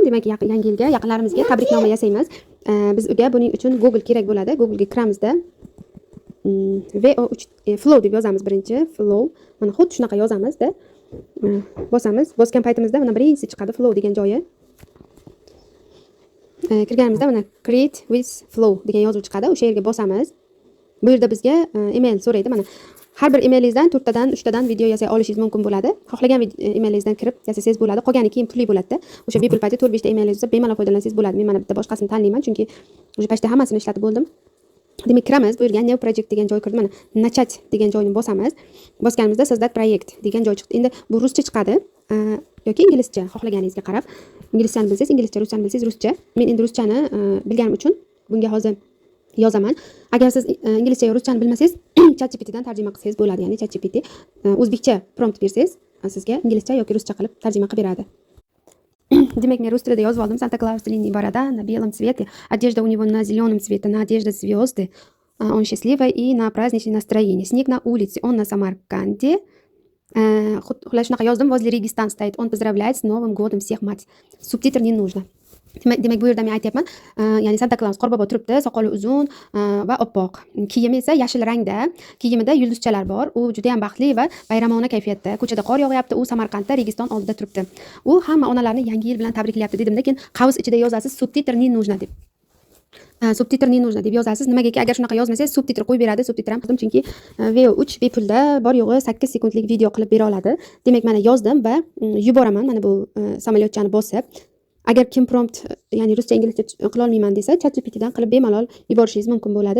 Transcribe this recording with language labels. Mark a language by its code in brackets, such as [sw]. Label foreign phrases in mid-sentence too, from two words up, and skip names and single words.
[uz] Demak, yangi yilga yaqinlarimizga tabriknoma yasaymiz. Bizga buning uchun Google kerak bo'ladi. Google ga kiramizda VO3 flow deb yozamiz birinchi. Flow. Mana xuddi shunaqa yozamizda. Bosamiz. Bosgan paytimizda mana birinchisi chiqadi flow degan joyi. Kirganimizda mana [en] create with flow [uz] degan yozuv chiqadi. O'sha yerga bosamiz. Bu yerda bizga email so'raydi. Mana har bir emailingizdan 4 tadan 3 tadan video yasay olishingiz mumkin bo'ladi. Xohlagan emailingizdan kirib yasasangiz bo'ladi. Qolgani keyin pulli bo'ladi-da. O'sha bepul payti 4-5 ta emailingiz bo'lsa bemalol foydalansangiz bo'ladi. Men mana bitta boshqasini tanlayman, chunki o'sha paytda hammasini ishlatib bo'ldim. Demak, kiramiz. Bu yerga [en] new project [uz] degan joy kirdi. Mana начать degan joyni bosamiz. Bosganimizda [ru] создать проект [uz] degan joy chiqdi. Endi bu ruscha chiqadi yoki inglizcha, xohlaganingizga qarab. Inglizchani bilsangiz inglizcha, ruschani bilsangiz ruscha. Men endi ruschani bilganim uchun bunga hozir yozaman. Agar siz inglizcha va ruschani bilmasangiz, ChatGPT dan tarjima qilsangiz bo'ladi. Ya'ni ChatGPT o'zbekcha prompt bersangiz, sizga inglizcha yoki ruscha qilib tarjima qilib beradi. Demak, men rus tilida yozib oldim. [ru] Santa Claus длинный борода на белом цвете, одежда у него на зеленом цвете, на одежде звезды. Он счастливый и на праздничное настроение. Снег на улице, он на Самарканде. [uz] Xullas shunaqa yozdim. [ru] Возле Регистан стоит. Он поздравляет с Новым годом всех мать. Subtitr не нужно. [uz] Demak, bu yerda men aytyapman, ya'ni Santa Claus qorbobo turibdi, soqoli uzun va oppoq. Kiyimi esa yashil rangda. Kiyimida yulduzchalar bor. U juda ham baxtli va bayramona kayfiyatda. Ko'chada qor yog'yapti. U Samarqandda Registon oldida turibdi. U hamma onalarni yangi yil bilan tabriklayapti dedimda, keyin qavs ichida yozasiz subtitr [ru] не нужно [uz] deb. Subtitr [ru] не нужно [uz] deb yozasiz. Nimagaki agar shunaqa yozmasangiz subtitr qo'yib beradi. Subtitr ham qildim, chunki VO3 bepulda bor yo'g'i 8 sekundlik video qilib bera oladi. Demak, mana yozdim va yuboraman. Mana bu samolyotchani bosib. Agar kim prompt, ya'ni ruscha inglizcha qila olmayman desa, ChatGPT dan qilib bemalol yuborishingiz mumkin bo'ladi.